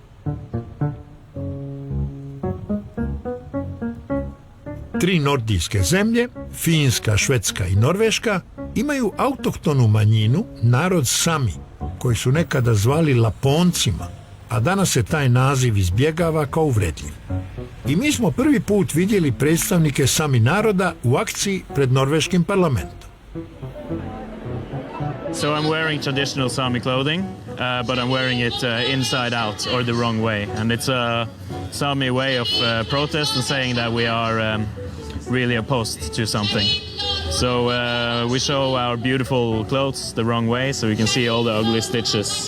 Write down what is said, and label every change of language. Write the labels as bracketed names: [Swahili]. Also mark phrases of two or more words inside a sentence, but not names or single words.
[Bosnian] Tri nordijske zemlje, Finska, Švedska i Norveška, imaju autohtonu manjinu, narod Sami, koji su nekada zvali Laponcima, a danas se taj naziv izbjegava kao uvredljiv. I mi smo prvi put vidjeli predstavnike Sami naroda u akciji pred norveškim parlamentom. [English] So I'm wearing traditional Sami clothing, but I'm wearing it inside out or the wrong way. And it's a Sami way of protest and saying that we are really opposed to something. So we show our beautiful clothes the wrong way, so you can see all the ugly stitches.